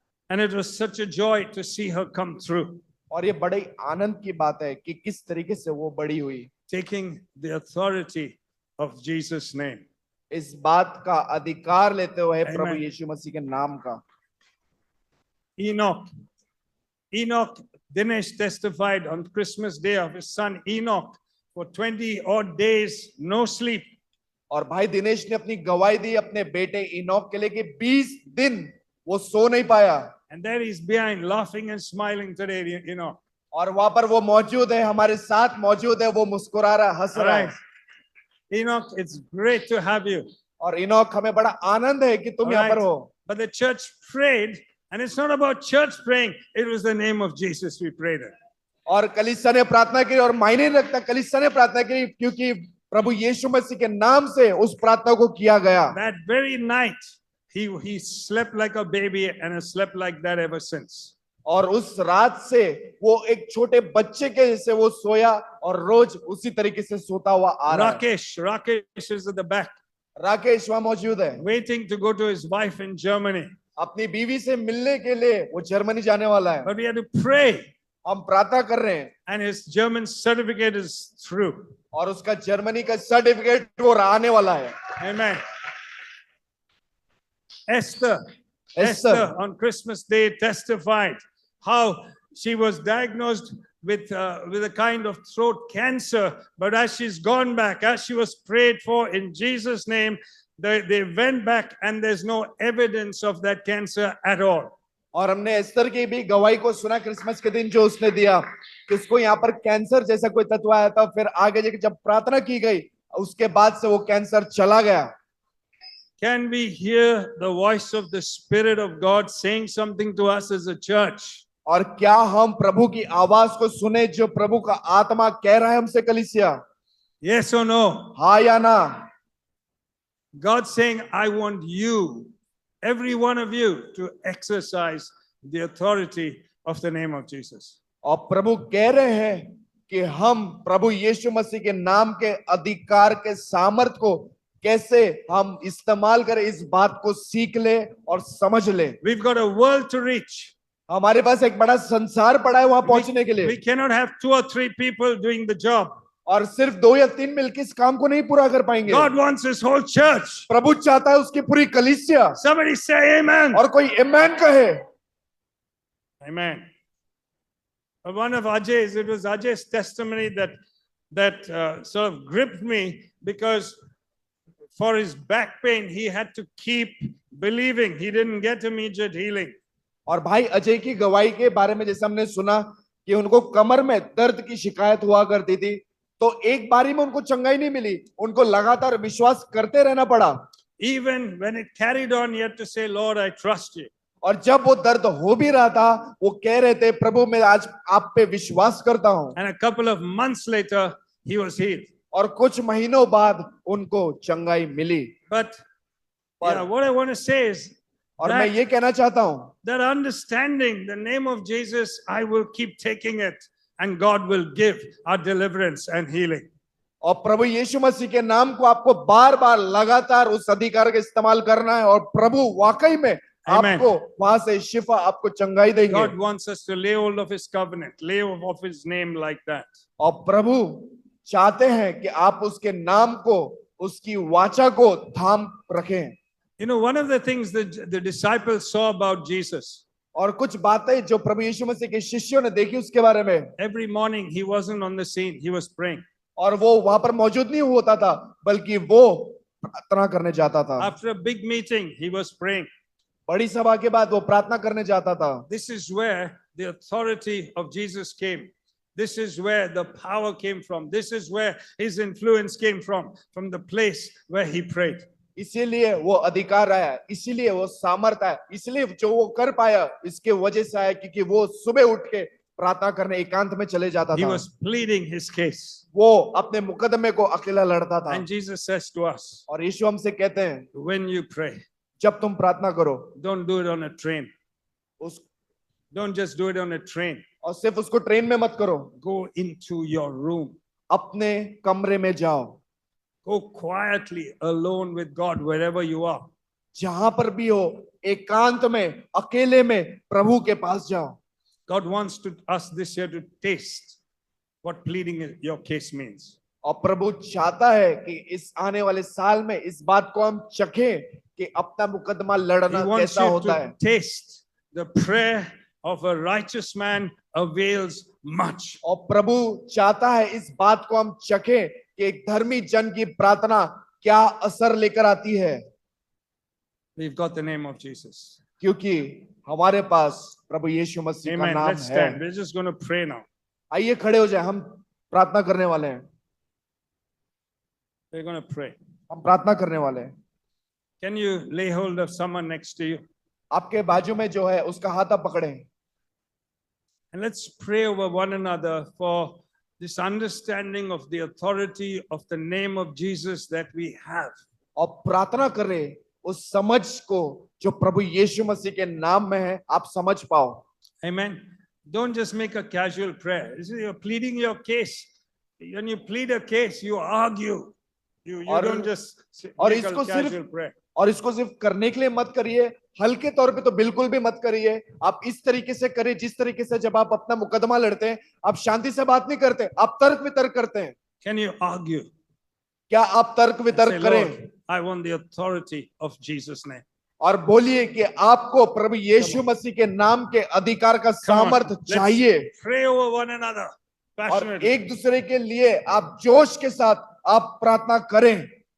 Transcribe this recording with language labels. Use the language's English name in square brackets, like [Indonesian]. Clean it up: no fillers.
[English] And it was such a joy to see her come through, [Hindi] और ये बड़े आनंद की बात है कि किस तरीके से वो बड़ी हुई, [English] taking the authority of Jesus' name. [Hindi] इस बात का अधिकार लेते हुए [English] Amen. [Hindi] प्रभु यीशु मसीह के नाम का। [English] Enoch, Dinesh testified on Christmas Day of his son Enoch for 20 odd days, no sleep. [Hindi] और भाई दिनेश ने अपनी गवाही दी अपने बेटे इनोक के लिए कि 20 दिन वो सो नहीं पाया। [English] And there he's behind, laughing and smiling today, [Hindi] और वहां पर वो मौजूद है, हमारे साथ मौजूद है, वो मुस्कुरा रहा, हंस रहा है। [English] Enoch, it's great to have you. [Hindi] और इनोक, हमें बड़ा आनंद है कि तुम यहाँ पर हो। [English] But the church prayed, and it's not about church praying, it was the name of Jesus we prayed in. [Hindi] और कलीसिया ने प्रार्थना की, और मायने नहीं रखता कलीसिया ने प्रार्थना की, क्योंकि प्रभु यीशु मसीह के नाम से उस प्रार्थना को किया गया। [English] That very night, he slept like a baby and has slept like that ever since. [Hindi] और उस रात से वो एक छोटे बच्चे के जैसे वो सोया और रोज उसी तरीके से सोता हुआ आ रहा है। [English] Rakesh is at the back. [Hindi] Rakesh वहां मौजूद है, [English] waiting to go to his wife in Germany. [Hindi] अपनी बीवी से मिलने के लिए वो जर्मनी जाने वाला है। [English] But we had to pray. [Hindi] हम प्रार्थना कर रहे हैं, [English] And his German certificate is through. [Hindi] और उसका जर्मनी का सर्टिफिकेट वो आने वाला है। [English] Amen. Esther on Christmas Day testified how she was diagnosed with a kind of throat cancer, but as she's gone back, as she was prayed for in Jesus' name, they went back and there's no evidence of that cancer at all. [Hindi] और हमने एस्तर की भी गवाही को सुना Christmas के दिन, जो उसने दिया कि उसको यहाँ पर कैंसर जैसा कोई तत्व आया था, फिर आगे जाके जब प्रार्थना की गई उसके बाद से वो कैंसर चला गया। [English] Can we hear the voice of the Spirit of God saying something to us as a church? [Hindi] और क्या हम प्रभु की आवाज को सुने जो प्रभु का आत्मा कह रहा है हमसे कलीसिया? [English] Yes or no? [Hindi] हाँ या ना? [English] God saying, I want you, every one of you, to exercise the authority of the name of Jesus. [Hindi] और प्रभु कह रहे हैं कि हम प्रभु यीशु मसीह के नाम के अधिकार के सामर्थ को कैसे हम इस्तेमाल करें, इस बात को सीख ले और समझ ले। [English] We've got a world to reach. [Hindi] हमारे पास एक बड़ा संसार पड़ा है वहां पहुंचने के लिए। [English] We cannot have 2 or 3 people doing the job. [Hindi] और सिर्फ 2 या 3 मिलकर इस काम को नहीं पूरा कर पाएंगे। [English] God wants his whole church. [Hindi] प्रभु चाहता है उसकी पूरी कलीसिया। [English] Somebody say amen. [Hindi] और कोई आमेन कहे। [English] Amen. But one of Ajay's, it was Ajay's testimony that sort of gripped me, because for his back pain, he had to keep believing. He didn't get immediate healing. [Hindi] और भाई अजय की गवाही के बारे में जैसे हमने सुना कि उनको कमर में दर्द की शिकायत हुआ करती थी, तो एक बारी में उनको चंगाई नहीं मिली, उनको लगातार विश्वास करते रहना पड़ा। [English] Even when it carried on, he had to say, Lord, I trust you. [Hindi] और जब वो दर्द हो भी रहा था, वो कह रहे थे, प्रभु मैं आज आप पे विश्वास करता हूं। [English] And a couple of months later, he was healed. [Hindi] और कुछ महीनों बाद उनको चंगाई मिली। [English] But But- yeah, what I want to say is [Hindi] और मैं ये कहना चाहता हूं, [English] that understanding the name of Jesus, I will keep taking it, and God will give our deliverance and healing. [Hindi] और प्रभु यीशु मसीह के नाम को आपको बार बार लगातार उस अधिकार का इस्तेमाल करना है, और प्रभु वाकई में [English] Amen. [Hindi] आपको वहां से शिफा, आपको चंगाई देंगे। [English] God wants us to lay hold of his covenant, lay hold of his name like that. [Hindi] और प्रभु चाहते हैं कि आप उसके नाम को, उसकी वाचा को थाम रखें। [English] You know, one of the things that the disciples saw about Jesus, [Hindi] और कुछ बातें जो प्रभु यीशु मसीह के शिष्यों ने देखी उसके बारे में, [English] every morning he wasn't on the scene, he was praying. [Hindi] और वो वहां पर मौजूद नहीं होता था, बल्कि वो प्रार्थना करने जाता था। [English] After a big meeting, he was praying. [Hindi] बड़ी सभा के बाद वो प्रार्थना करने जाता था। [English] This is where the authority of Jesus came. This is where the power came from. This is where his influence came from the place where he prayed. [Hindi] इसीलिए वो अधिकार आया, इसीलिए वो सामर्थ आया, इसलिए जो वो कर पाया इसके वजह से आया क्योंकि वो सुबह उठ के प्रार्थना करने एकांत में चले जाता [English] He [Hindi] था। [English] was pleading his case. [Hindi] वो अपने मुकदमे को अकेला लड़ता था। [English] And Jesus says to us, [Hindi] और यीशु हमसे कहते हैं, [English] when you pray, [Hindi] जब तुम प्रार्थना करो, [English] don't do it on a train. [Hindi] उस [English] Don't just do it on a train. [Hindi] और सिर्फ उसको ट्रेन में मत करो, [English] Go into your room. [Hindi] अपने कमरे में जाओ, [English] Go quietly alone with God wherever you are. [Hindi] जहां पर भी हो एकांत में अकेले में प्रभु के पास जाओ। [English] God wants us this year to taste what pleading your case means. [Hindi] और प्रभु चाहता है कि इस आने वाले साल में इस बात को हम चखें कि अपना मुकदमा [English] He [Hindi] लड़ना [English] wants [Hindi] कैसा [English] you [Hindi] होता [English] to [Hindi] है। [English] taste the prayer of a righteous man avails much. [Hindi] और प्रभु चाहता है इस बात को हम चखें कि एक धर्मी जन की प्रार्थना क्या असर लेकर आती है, [English] We've got the name of Jesus. [Hindi] क्योंकि हमारे पास प्रभु यीशु मसीह का [English] Amen. [Hindi] नाम [English] Let's stand. [Hindi] है। [English] We're just going to pray now. [Hindi] आइए खड़े हो जाए, हम प्रार्थना करने वाले हैं। [English] We're going to pray. [Hindi] हम प्रार्थना करने वाले हैं। [English] Can you lay hold of someone next to you? [Hindi] आपके बाजू में जो है उसका हाथ आप पकड़े, [English] And let's pray over one another for this understanding of the authority of the name of Jesus that we have. [Hindi] और प्रार्थना करें उस समझ को जो प्रभु यीशु मसीह के नाम में है, आप समझ पाओ। [English] Amen. Don't just make a casual prayer. You're pleading your case. When you plead a case, you argue. You [Hindi] और- [English] don't just [Hindi] और [English] make a [Hindi] इसको सिर्फ- [English] casual prayer. [Hindi] और इसको सिर्फ करने के लिए मत करिए, हल्के तौर पे तो बिल्कुल भी मत करिए। आप इस तरीके से करिए जिस तरीके से जब आप अपना मुकदमा लड़ते हैं, आप शांति से बात नहीं करते, आप तर्क वितर्क करते हैं। [English] Can you argue? [Hindi] क्या आप तर्क [English] Say, [Hindi] वितर्क करें [English] Lord, I want the authority of Jesus' name. [Hindi] और बोलिए कि आपको प्रभु यीशु मसीह के नाम के अधिकार का [English] Come on, [Hindi] सामर्थ [English] let's [Hindi] चाहिए। [English] Pray over one another [Hindi] और [English] passionately. [Hindi] एक दूसरे के लिए आप जोश के साथ आप प्रार्थना करें।